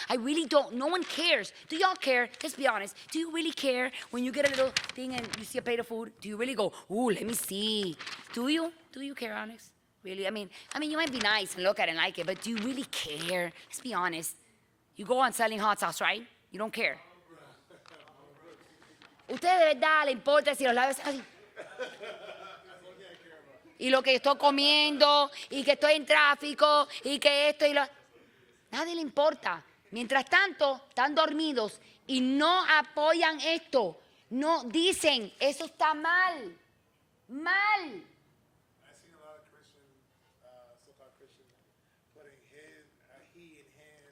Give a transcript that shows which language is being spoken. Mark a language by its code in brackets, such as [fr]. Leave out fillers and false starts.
[en] I really don't. No one cares. Do y'all care? Let's be honest. Do you really care when you get a little thing and you see a plate of food? Do you really go, ooh, let me see? Do you? Do you care, Alex? Really? I mean, you might be nice and look at it and like it, but do you really care? Let's be honest. You go on selling hot sauce, right? You don't care. [es] Usted de verdad le importa si los labios así. Y lo que estoy comiendo, y que estoy en tráfico, y que esto y lo... Nadie le importa. Mientras tanto, están dormidos y no apoyan esto. No dicen, eso está mal. Mal. [en] I've seen a lot of Christians, so-called Christians, putting he and him.